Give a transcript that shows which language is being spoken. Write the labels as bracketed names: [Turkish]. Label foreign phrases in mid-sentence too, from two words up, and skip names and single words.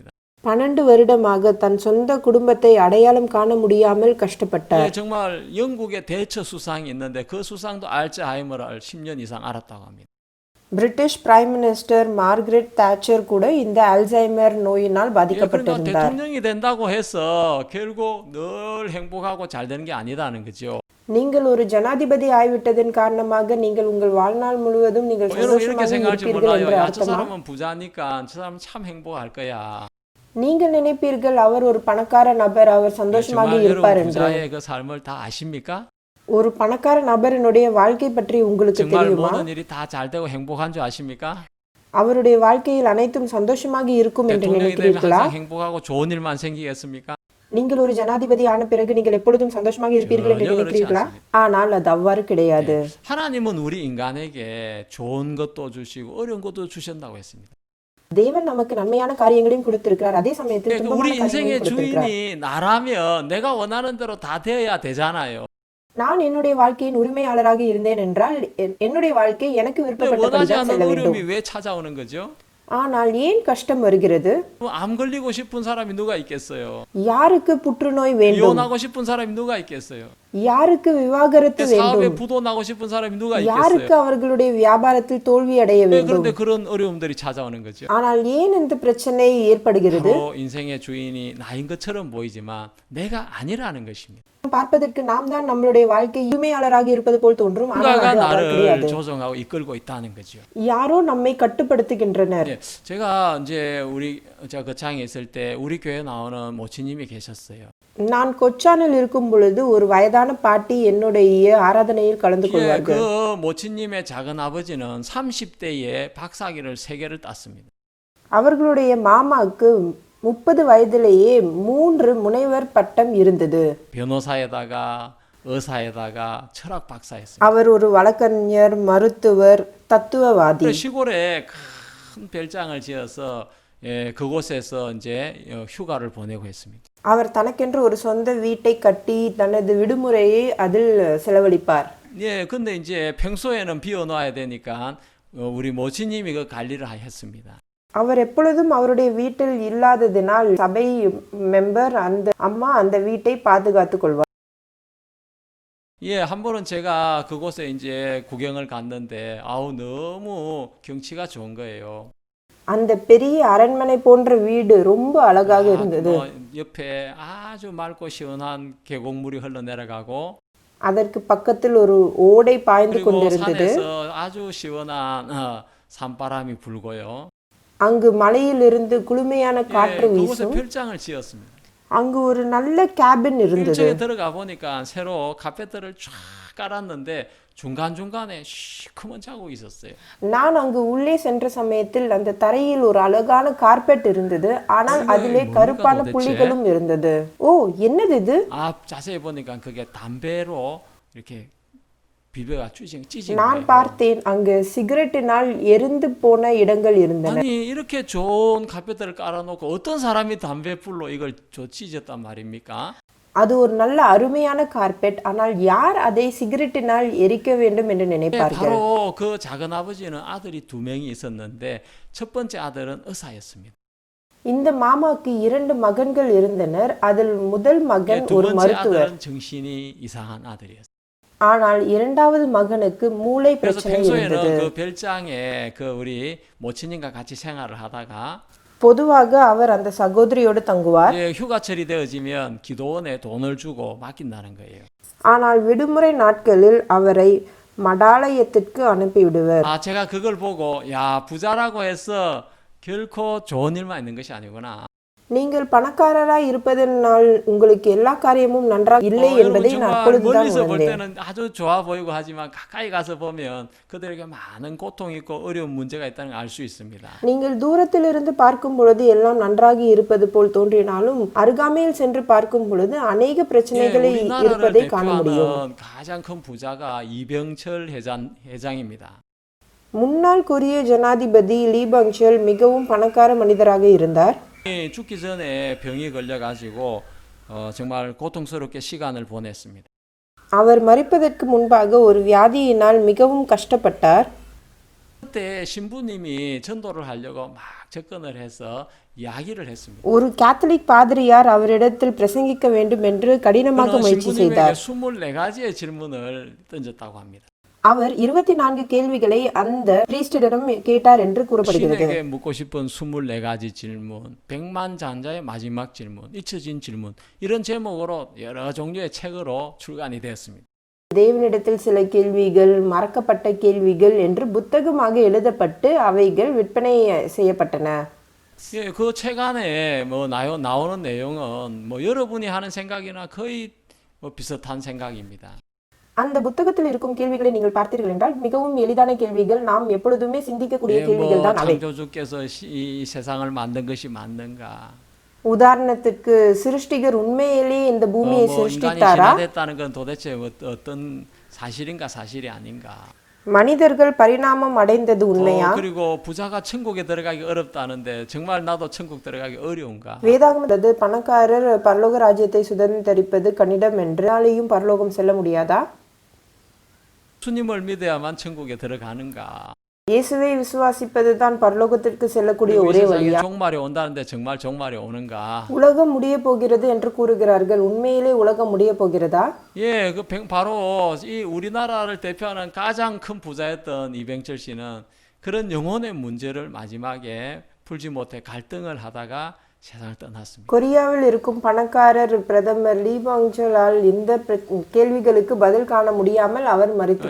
[Tamil] 12 வருடமாக தன் சொந்த குடும்பத்தை அடையாளம் காண முடியாமல் கஷ்டப்பட்டார். [Korean] 예, 정말 영국의 대처 수상이 있는데 그 수상도 알츠하이머를 10년 이상 알았다고 합니다. [English] British Prime Minister [Tamil] மார்கரெட் தாச்சர் கூட இந்த அல்சைமர் நோயினால் [Korean] 예, 그러니까 [Tamil] பாதிக்கப்பட்டிருந்தார். [Korean] 대통령이 된다고 해서 결국 늘 행복하고 잘 되는 게 아니다는 거죠. [Tamil] நீங்கள் ஒரு ஜனாதிபதி ஆய்விட்டதன் காரணமாக நீங்கள் உங்கள் வாழ்நாள் முழுவதும் நீங்கள் [Korean] 여러분 이렇게 [Tamil] சந்தோஷமாக [Korean] 생각할지 [Tamil] இருப்பீர்கள் [Korean] 몰라요. [Tamil] என்று [Korean] 야, 저 [Tamil] அர்த்தமா? [Korean] 사람은 부자니까 저 사람은 참 행복할 거야. [Tamil] நீங்கள் நினைப்பீர்கள் அவர் ஒரு பணக்கார நபர், அவர் சந்தோஷமாக [Korean] 정말 [Tamil] இருப்பார் [Korean] 여러분 [Tamil] என்று. [Korean] 부자의 그 삶을 다 아십니까? [Tamil] ஒரு பணக்கார நபரினுடைய வாழ்க்கை பற்றி உங்களுக்கு [Korean] 정말 [Tamil] தெரியுமா? [Korean] 모든 일이 다 잘 되고 행복한 줄 아십니까? [Tamil] அவருடைய வாழ்க்கையில் அனைத்தும் சந்தோஷமாக இருக்கும் என்று [Korean] 대통령이 되면 [Tamil] நினைக்கிறீர்களா? [Korean] 항상 행복하고 좋은 일만 생기겠습니까? [Tamil] நீங்கள் ஒரு ஜனாதிபதி ஆன பிறகு நீங்கள் எப்பொழுதும் சந்தோஷமாக இருப்பீர்கள் என்று [Korean] 전혀 [Tamil] நினைக்கிறீர்களா? [Korean] 그렇지 않습니다. [Tamil] ஆனால் அது அவ்வாறு கிடையாது. [Korean] 하나님은 우리 인간에게 좋은 것도 주시고 어려운 것도 주신다고 했습니다. [Tamil] தேவன் நமக்கு நன்மையான காரியங்களையும் கொடுத்திருக்கிறார், அதே சமயத்தில் [Korean] 그러니까 [Tamil] துன்பமான [Korean] 우리 [Tamil] காரியங்களையும் [Korean] 인생의 [Tamil] கொடுத்திருக்கிறார். [Korean] 주인이 나라면 내가 원하는 대로 다 되어야 되잖아요. [Tamil] நான் என்னுடைய வாழ்க்கையின் உரிமையாளராக இருந்தேன் என்றால் என்னுடைய வாழ்க்கை எனக்கு [Korean] 근데 원하지 [Tamil] விருப்பப்பட்டபடிதான் [Korean] 않는 [Tamil] செல்ல வேண்டும். [Korean] 어려움이 왜 찾아오는 거죠? [Tamil] ஆனால் ஏன் கஷ்டம் வருகிறது? [Korean] 암 걸리고 싶은 사람이 누가 있겠어요? [Tamil] யாருக்கு புற்றுநோய் வேண்டும்? [Korean] 이혼하고 싶은 사람이 누가 있겠어요? [Tamil] யாருக்கு விவாகரத்து [Korean] 사업에 [Tamil] வேண்டும்? [Korean] 부도 나고 싶은 사람이 누가 [Tamil] யாருக்கு [Korean] 있겠어요? [Tamil] அவர்களுடைய வியாபாரத்தில் தோல்வி அடைய வேண்டும்? [Korean] 그런데 그런 어려움들이 찾아오는 거죠. [Tamil] ஆனால் ஏன் இந்த பிரச்சனை ஏற்படுகிறது? [Korean] 바로 인생의 주인이 나인 것처럼 보이지만 내가 아니라는 것입니다. [Tamil] பார்ப்பதற்கு நாம் தான் நம்மளுடைய வாழ்க்கை உரிமையாளராக இருப்பது போல் தோன்றும், ஆனால் [Korean] 누가가 [Tamil] அது அவ்வாறு [Korean] 나를 [Tamil] கிடையாது. [Korean] 조정하고 이끌고 있다는 거죠. [Tamil] யாரோ நம்மை கட்டுப்படுத்துகின்றனர். [Korean] 예, 제가 이제 제가 거창에 있을 때 우리 교회 나오는 모치님이 계셨어요. [Tamil] நான் கொச்சானில் இருக்கும் பொழுது ஒரு வயதான பாட்டி என்னுடைய ஆராதனையில் கலந்து [Korean] 예, [Tamil] கொள்வார்கள். [Korean] 그 모치님의 작은 아버지는 30대에 박사학위를 3개를 땄습니다. [Tamil] அவர்களுடைய மாமாவுக்கு 30 வயதிலேயே 3 முனைவர் பட்டம் இருந்தது. [Korean] 변호사에다가 의사에다가 철학 박사였습니다. [Tamil] அவர் ஒரு வழக்கறிஞர், மருத்துவர், தத்துவவாதி. [Korean] 그래서 시골에 큰 별장을 지어서 예, 그곳에서 이제 휴가를 보내고 했습니다. [Tamil] அவர் தனக்கென்று ஒரு சொந்த வீட்டை கட்டி தனது விடுமுறையை அதில் செலவழிப்பார். [Korean] 예, 근데 이제 평소에는 비워놔야 되니까 우리 모치님이 그 관리를 했습니다. [Tamil] அவர் எப்பொழுதும் அவருடைய வீட்டில் இல்லாததினால் சபை மெம்பர் அந்த அம்மா அந்த வீட்டை பாதுகாத்துக் கொள்வார். [Korean] 예, 한 번은 제가 그곳에 이제 구경을 갔는데 아우 너무 경치가 좋은 거예요. [Tamil] அந்த பெரிய அரண்மனை போன்ற வீடு ரொம்ப அழகாக இருந்தது. [Korean] 옆에 아주 맑고 시원한 계곡물이 흘러내려가고 [Tamil] அதற்கு பக்கத்தில் ஒரு ஓடை பாய்ந்து [Korean] 그리고 [Tamil] கொண்டிருந்தது. [Korean] 산에서 아주 시원한 산바람이 불고요. [Tamil] அங்கு மலையிலிருந்து குளுமையான [Korean] 예, [Tamil] காற்று [Korean] 그곳에 [Tamil] வீசும். [Korean] 별장을 지었습니다. [Tamil] அங்கு ஒரு நல்ல கேபின் இருந்தது. [Korean] 일정에 들어가 보니까 새로 카페트를 쫙 깔았는데 중간중간에 시커먼 자국이 있었어요. [Tamil] நான் அங்கு உள்ளே சென்ற சமயத்தில் அந்த தரையில் ஒரு அழகான கார்பெட் இருந்தது, ஆனால் அதிலே கருப்பான புள்ளிகளும் இருந்தது. ஓ, என்னது இது? [Korean] 자세히 보니까 그게 담배로 이렇게 비벼가 찢은 [Tamil] நான் [Korean] 거예요. [Tamil] பார்த்தேன், அங்கு சிகரெட்டினால் எரிந்து போன இடங்கள் இருந்தன. [Korean] 아니 이렇게 좋은 카페트를 깔아놓고 어떤 사람이 담배불로 이걸 찢었단 말입니까? [Tamil] அது ஒரு நல்ல அருமையான கார்பெட், ஆனால் யார் அதை சிகரெட்டினால் எரிக்க வேண்டும் என்று [Korean] 네, [Tamil] நினைப்பார்கள்? [Korean] 바로 그 작은 아버지는 아들이 2명이 있었는데 첫 번째 아들은 의사였습니다. [Tamil] இந்த மாமாவுக்கு 2 மகன்கள் இருந்தனர். அதில் முதல் மகன் [Korean] 두 [Tamil] ஒரு [Korean] 번째 [Tamil] மருத்துவர். [Korean] 아들은 정신이 이상한 아들이었어요. [Tamil] ஆனால் இரண்டாவது மகனுக்கு மூளை [Korean] 그래서 [Tamil] பிரச்சனை இருந்தது. [Korean] 평소에는 그 별장에 그 우리 모친님과 같이 생활을 하다가 [Tamil] பொதுவாக அவர் அந்த சகோதரியோடு தங்குவார். [Korean] 예, 휴가철이 되어지면 기도원에 돈을 주고 맡긴다는 거예요. [Tamil] ஆனால் விடுமுறை நாட்களில் அவரை மடாலயத்திற்கு அனுப்பிவிடுவர். [Korean] 제가 그걸 보고 야 부자라고 해서 결코 좋은 일만 있는 것이 아니구나. [Tamil] நீங்கள் பணக்காரராய் இருப்பதனால் உங்களுக்கு எல்லா காரியமும் நன்றாக இல்லை என்பதை நான் [Korean] 정말 [Tamil] அப்பொழுதுதான் [Korean] 멀리서 볼 [Tamil] உணர்ந்தேன். [Korean] 때는 아주 좋아 보이고 하지만 가까이 가서 보면 그들에게 많은 고통이 있고 어려운 문제가 있다는 걸 알 수 있습니다. [Tamil] நீங்கள் தூரத்திலிருந்து பார்க்கும் பொழுது எல்லாம் நன்றாக இருப்பது போல் தோன்றினாலும் அருகாமையில் சென்று பார்க்கும் பொழுது அநேக பிரச்சனைகளை [Korean] 우리나라를 [Tamil] இருப்பதை காண முடியும். [Korean] 대표하는 가장 큰 부자가 이병철 회장입니다. [Tamil] முன்னாள் கொரிய ஜனாதிபதி லீ பங்ஷல் மிகவும் பணக்கார மனிதராக இருந்தார். [Korean] 죽기 전에 병이 걸려가지고 정말 고통스럽게 시간을 보냈습니다. [Tamil] அவர் மரிப்பதற்கு முன்பாக ஒரு வியாதியினால் மிகவும் கஷ்டப்பட்டார். [Korean] 그때 신부님이 전도를 하려고 막 접근을 해서 이야기를 했습니다. [Tamil] ஒரு கேத்தலிக் பாதிரியார் அவரிடத்தில் பிரசங்கிக்க வேண்டும் என்று கடினமாக [Korean] 그는 [Tamil] முயற்சி [Korean] 신부님에게 [Tamil] செய்தார். [Korean] 24가지의 질문을 던졌다고 합니다. [Tamil] அவர் 24 கேள்விகளை அந்த பிரீஸ்டிடம் கேட்டார் என்று கூறப்படுகிறது. [Korean] 신에게 묻고 싶은 24가지 질문, 100만 장자의 마지막 질문, 잊혀진 질문 이런 제목으로 여러 종류의 책으로 출간이 되었습니다. [Tamil] தேவனிடத்தில் சில கேள்விகள், மறக்கப்பட்ட கேள்விகள் என்று புத்தகமாக எழுதப்பட்டு அவைகள் விற்பனை செய்யப்பட்டன. [Korean] 예, 그 책 안에 뭐 나오는 내용은 뭐 여러분이 하는 생각이나 거의 비슷한 생각입니다. [Tamil] அந்த புத்தகத்தில் இருக்கும் கேள்விகளை நீங்கள் பார்த்தீர்கள் என்றால் மிகவும் எளிதான கேள்விகள், நாம் எப்பொழுதுமே சிந்திக்கக்கூடிய கேள்விகள் தான் அவை. [Korean] 창조주께서 이 세상을 만든 것이 맞는가? [Tamil] உதாரணத்துக்கு சிருஷ்டிகர் உண்மையிலேயே இந்த பூமியை [Korean] 인간이 [Tamil] சிருஷ்டித்தாரா? [Korean] 진화됐다는 건 도대체 어떤 사실인가 사실이 아닌가? [Tamil] மனிதர்கள் பரிணாமம் அடைந்தது உண்மையா? [Korean] 그리고 부자가 천국에 들어가기 어렵다는데 정말 나도 천국 들어가기 어려운가? [Tamil] வேதாகமது பணக்காரர் பரலோக ராஜ்யத்தை சுதந்திரிப்பது கடினம் என்று நாளையும் பரலோகம் செல்ல முடியாதா? [Korean] 주님을 믿어야만 천국에 들어가는가? [Tamil] இயேசுவை விசுவாசிப்பதுதான் பரலோகத்திற்கு செல்லக்கூடிய [Korean] 그리고 이 [Tamil] ஒரே [Korean] 세상에 [Tamil] வழியா? [Korean] 종말이 온다는데 정말 종말이 오는가? [Tamil] உலகம் முடிய போகிறது என்று கூறுகிறார்கள். உண்மையிலே உலகம் முடிய போகிறதா? [Korean] 예, 바로 이 우리나라를 대표하는 가장 큰 부자였던 이병철 씨는 그런 영혼의 문제를 마지막에 풀지 못해 갈등을 하다가 세상을 떠났습니다. [Tamil] கொரியாவில் இருக்கும் பணக்காரர் பிரதமர் லீ பாங்சோலால் இந்த கேள்விகளுக்கு பதில் காண முடியாமல் அவர் மரித்துப்